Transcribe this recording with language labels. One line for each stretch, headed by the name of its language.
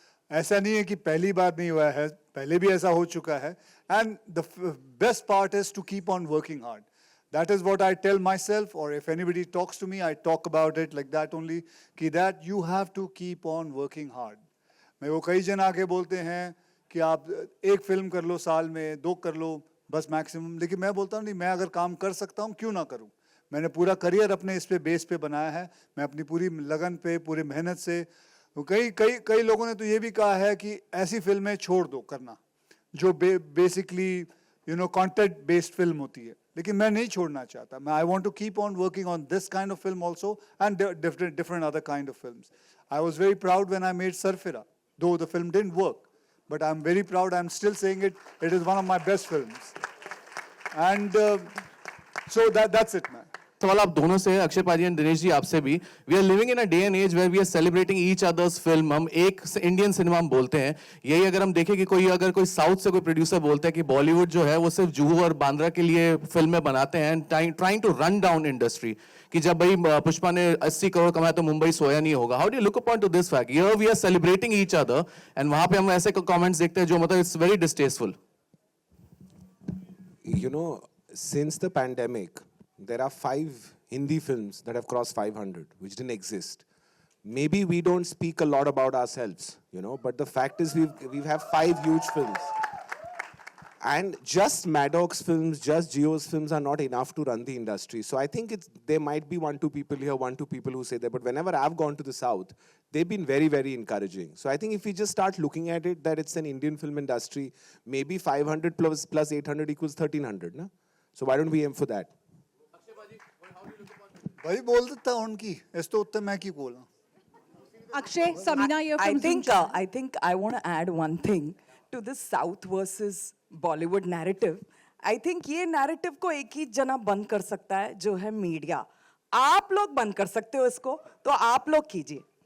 Hindi: ऐसा नहीं है कि पहली बार नहीं हुआ है, पहले भी ऐसा हो चुका है.
English: And the best part is to keep on working hard. That is what I tell myself, or if anybody talks to me, I talk about it like that only. कि that you have to keep on working hard.
Hindi: मैं वो कई जन आके बोलते हैं कि आप एक फिल्म कर लो साल में, 2 कर लो बस मैक्सिमम. लेकिन मैं बोलता हूँ नहीं, मैं अगर काम कर सकता हूँ क्यों ना करूँ. मैंने पूरा करियर अपने इस पे बेस पे बनाया है. मैं अपनी पूरी लगन पे पूरी मेहनत से कई लोगों ने तो ये भी कहा है कि ऐसी फिल्में छोड़ दो करना जो बेसिकली कंटेंट बेस्ड फिल्म होती है. लेकिन मैं नहीं छोड़ना चाहता. मैं
English: I want to keep on working on this kind of film also and different other kind of films. I was very proud when I made Sarfira though the film didn't work, but I'm very proud. I'm still saying it is one of my best films. And so that's it, man.
Hindi: सवाल आप दोनों से
English: अक्षय पाजी एंड दिनेश
Hindi: ji आपसे भी
English: We are living in a day and age where we are celebrating each others film.
Hindi: हम एक Indian cinema हम बोलते हैं. यही अगर हम देखें कि अगर कोई साउथ से कोई प्रोड्यूसर बोलता है कि बॉलीवुड जो है वो सिर्फ जुहू और बांद्रा के लिए फिल्में बनाते हैं
English: and trying to run down industry
Hindi: कि जब भाई पुष्पा ने 80 करोड़ कमाया तो मुंबई सोया नहीं होगा.
English: How do you look upon to this fact? Here we are celebrating each other and
Hindi: वहां पे हम ऐसे कमेंट्स देखते हैं जो मतलब
English: It's very distasteful. You know, since the pandemic, there are 5 Hindi films that have crossed 500, which didn't exist. Maybe we don't speak a lot about ourselves, but the fact is we have 5 huge films. And just Maddox films, just Geo's films are not enough to run the industry. So I think there might be 1-2 people here, 1-2 people who say that. But whenever I've gone to the South, they've been very, very encouraging. So I think if we just start looking at it, that it's an Indian film industry, maybe 500 plus 800 equals 1300, na? So why don't we aim for that? भाई बोल देता हूँ उनकी इस तो उत्तर मैं की बोला Akshay, Samina here from Zoom channel. I think I want to add one thing to this South versus Bollywood narrative. I think
Hindi: ये narrative को एक ही जना बंद कर सकता है जो है मीडिया. आप लोग बंद कर सकते हो इसको, तो आप लोग कीजिए.